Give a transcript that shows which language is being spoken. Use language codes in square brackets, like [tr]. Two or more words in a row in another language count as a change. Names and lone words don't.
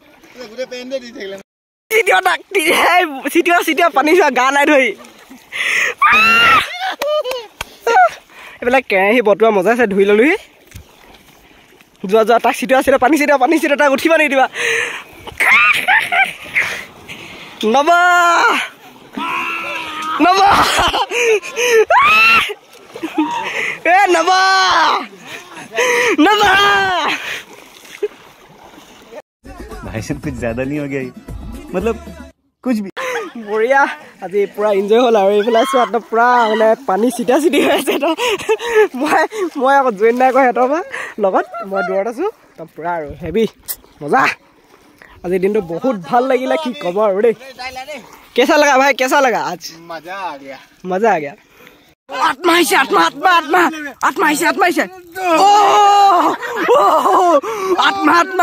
[as] চিটিয়া পানী চোৱা গা নাই ধৰি এইবিলাক কেৰাহী বটোৱা মজা আছে ধুই ল'লোহি যোৱা তাক চিটিয়া পানী চিটিয়া তাক উঠিব নিদিবা নবা [hi] भाई साहब कुछ ज्यादा नहीं हो गया मतलब कुछ भी [as] বঢ়িয়া আজি পুৰা এনজয় হ'ল আৰু এইফালে আছোঁ একদম পুৰা মানে পানী চিটা হৈ আছে মই আকৌ জইন নাই কৰা সিহঁতৰ পৰা লগত মই দূৰত আছোঁ একদম পুৰা আৰু হেভি মজা আজিৰ দিনটো বহুত ভাল লাগিলে কি ক'ব আৰু দেই কেঁচা লগা ভাই কেঁচা লগা [hi] आज मजा आ गया [as] আত্মা আহিছে আত্মা আহিছে আত্মা